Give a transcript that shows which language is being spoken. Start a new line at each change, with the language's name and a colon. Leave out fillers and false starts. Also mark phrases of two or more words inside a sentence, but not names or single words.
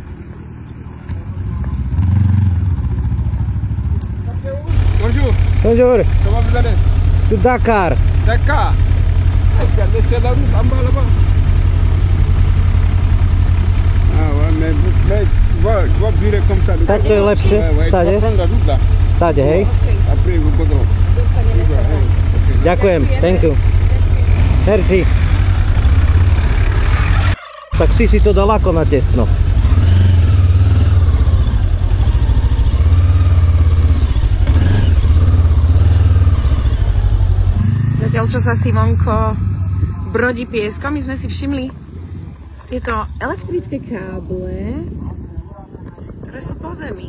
French: Bonjour. Bonjour. Comment vous allez?
Slovak: To Dakar. Dakar.
French: Regardez, c'est la route en bas là-bas. Ah ouais, mais tu vas virer comme ça.
Slovak: Tak to je lepšie.
French: Ouais, tu vas prendre la route là.
Slovak: Tade, hej.
French: Après, vous pouvez.
Slovak: Ďakujem,
English: thank you.
French: Merci.
Slovak: Tak ty si to dal ako na tesno. Zatiaľ, čo sa Simonko brodí pieskom, my sme si všimli tieto elektrické káble, ktoré sú po zemi.